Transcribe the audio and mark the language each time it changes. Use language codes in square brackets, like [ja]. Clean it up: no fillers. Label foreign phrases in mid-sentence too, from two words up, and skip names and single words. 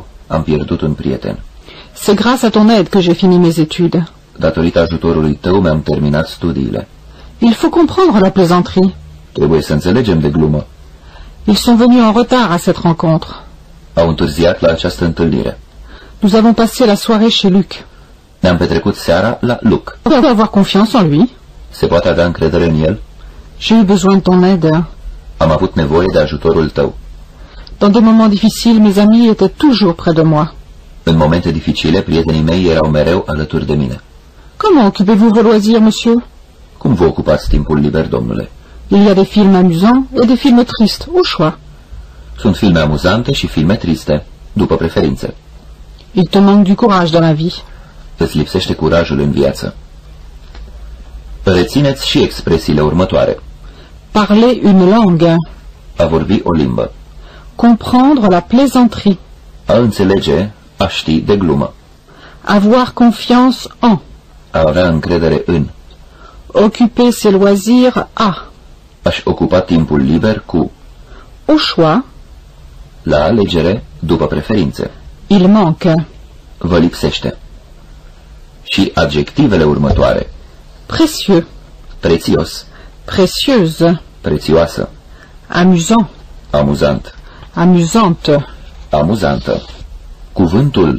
[ro] Am pierdut un prieten. [fr] C'est grâce à ton aide que j'ai fini mes études. [ro] Datorită ajutorului tău mi-am terminat studiile. [fr] Il faut comprendre la plaisanterie. [ro] Trebuie să înțelegem de glumă. [fr] Ils sont venus en retard à cette rencontre. [ro] Au întârziat la această întâlnire. [fr] Nous avons passé la soirée chez Luc. [ro] Ne-am petrecut seara la Luc. [fr] On peut avoir confiance en lui. [ro] Se poate avea încredere în el? [fr] J'ai eu besoin de ton aide. [ro] Am avut nevoie de ajutorul tău. [fr] Dans des moments difficiles, mes amis étaient toujours près de moi. [ro] În momente dificile, prietenii mei erau mereu alături de mine. [fr] Comment occupez-vous vos loisirs, monsieur? [ro] Cum vă ocupați timpul liber, domnule? [fr] Il y a des films amusants et des films tristes, au choix. [ro] Sunt filme amuzante și filme triste, după preferințe. [fr] Il te manque du courage dans la vie. [ro] Îți lipsește curajul în viață. Rețineți și expresiile următoare. [fr] Parler une langue. [ro] A vorbi o limbă. [fr] Comprendre la plaisanterie. [ro] A înțelege, a ști de glumă. [fr] Avoir confiance en. [ro] A avea încredere în. [fr] Occuper ses loisirs à. [ro] A-și ocupa timpul liber cu. [fr] Au choix. [ro] La alegere, după preferințe. [fr] Il manque. [ro] Vă lipsește. Și adjectivele următoare. [fr] Précieux. [ro] Prețios. [fr] Précieuse. [ro] Prețioasă. [fr] Amusant. [ro] Amuzant. [fr] Amusante. [ro] Amuzantă. Cuvântul